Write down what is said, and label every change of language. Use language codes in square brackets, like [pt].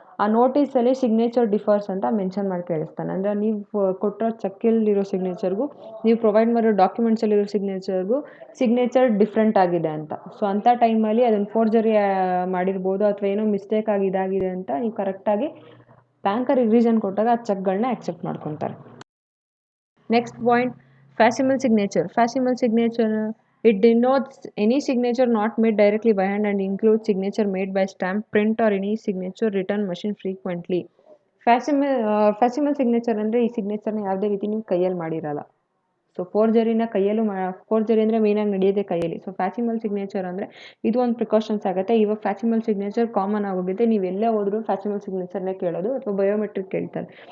[kn] ಆ ನೋಟಿಸಲ್ಲಿ signature differs ಅಂತ mention ಮಾಡಿ ಕಳಿಸ್ತಾನೆ. ಅಂದರೆ ನೀವು ಕೊಟ್ಟಿರೋ ಚೆಕ್ಕಲ್ಲಿರೋ ಸಿಗ್ನೇಚರ್ಗೂ ನೀವು ಪ್ರೊವೈಡ್ ಮಾಡಿರೋ ಡಾಕ್ಯುಮೆಂಟ್ಸಲ್ಲಿರೋ ಸಿಗ್ನೇಚರ್ ಡಿಫ್ರೆಂಟ್ ಆಗಿದೆ ಅಂತ. ಸೊ ಅಂಥ ಟೈಮಲ್ಲಿ ಅದನ್ನು ಫೋರ್ಜರಿ ಮಾಡಿರ್ಬೋದು ಅಥವಾ ಏನೋ ಮಿಸ್ಟೇಕ್ ಆಗಿ ಇದಾಗಿದೆ ಅಂತ ನೀವು ಕರೆಕ್ಟಾಗಿ ಬ್ಯಾಂಕರಿಗೆ ರೀಸನ್ ಕೊಟ್ಟಾಗ ಆ ಚೆಕ್ಗಳನ್ನ ಆಕ್ಸೆಪ್ಟ್ ಮಾಡ್ಕೊತಾರೆ. [en] Next point, facsimile signature. [kn] ಫ್ಯಾಸಿಮಲ್ signature, [en] it denotes any signature not made directly by hand and includes signature made by stamp, print or any signature written machine frequently. [kn] ಫ್ಯಾಸಿಮಲ್ signature ಅಂದರೆ ಈ ಸಿಗ್ನೇಚರ್ನ ಯಾವುದೇ ರೀತಿ ನೀವು ಕೈಯಲ್ಲಿ ಮಾಡಿರಲ್ಲ. ಸೊ ಫೋರ್ಜರಿ ಅಂದರೆ ಮೇಯ್ನಾಗಿ ನಡೆಯೋದೇ ಕೈಯಲ್ಲಿ. ಸೊ ಫ್ಯಾಸಿಮಲ್ ಸಿಗ್ನೇಚರ್ ಅಂದರೆ ಇದು ಒಂದು ಪ್ರಿಕಾಷನ್ಸ್ ಆಗುತ್ತೆ. ಇವಾಗ ಫ್ಯಾಸಿಮಲ್ ಸಿಗ್ನೇಚರ್ ಕಾಮನ್ ಆಗೋಗಿದೆ. ನೀವು ಎಲ್ಲೇ ಹೋದ್ರೂ ಫ್ಯಾಸಿಮಲ್ ಸಿಗ್ನೇಚರ್ನೇ ಕೇಳೋದು ಅಥವಾ ಬಯೋಮೆಟ್ರಿಕ್ ಕೇಳ್ತಾರೆ.